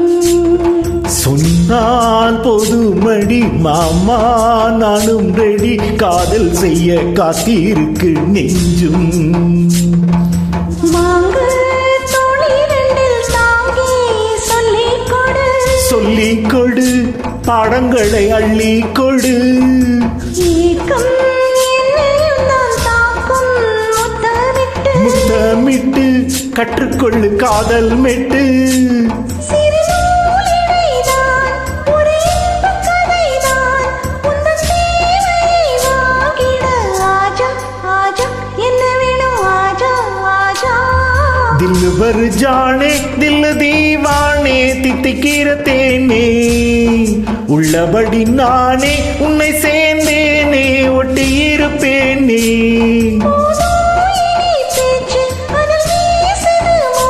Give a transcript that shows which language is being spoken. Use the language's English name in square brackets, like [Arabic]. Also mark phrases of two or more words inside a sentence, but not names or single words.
[Tamil] சொன்னால் பொதுமடி மாமா நானும் ரெடி காதல் செய்ய காத்திருக்கு நெஞ்சும் வாங்கு தோழி ரெண்டில் தாங்கி சொல்லிக் கொடு சொல்லிக் கொடு பாடங்களை அள்ளி கொடு ஏக்கம் முத்தமிட்டு கற்றுக்கொள்ளு காதல் மெட்டு [Hindi] दिल भर जाने दिल दीवाने [Tamil] தித்திக்கிற தேனே உள்ளபடி நானே உன்னை சேர்ந்தேனே ஒட்டியிருப்பேனே